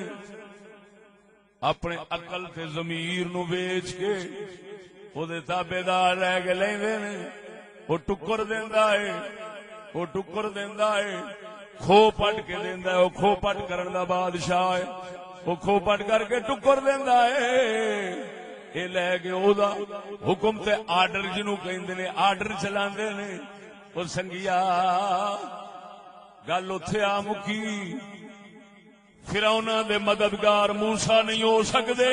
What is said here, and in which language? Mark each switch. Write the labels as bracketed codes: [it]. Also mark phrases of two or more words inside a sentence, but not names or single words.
[pa] اپنے عقل تے ضمیر نو بیچ کے او دے تابعدار رہ کے لیندے نے. او ٹکر دیندا ہے، او ٹکر دیندا ہے، کھو پٹ کے دیندا ہے. او کھو پٹ کرن دا بادشاہ ہے. او کھو پٹ کر کے ٹکر دیندا ہے. اے لے کے او دا حکم تے آرڈر جنوں کہندے نے آرڈر چلاندے نے. او سنگیا گل اوتھے آ مکی. فرعوناں دے مددگار موسیٰ نہیں ہو سکدے.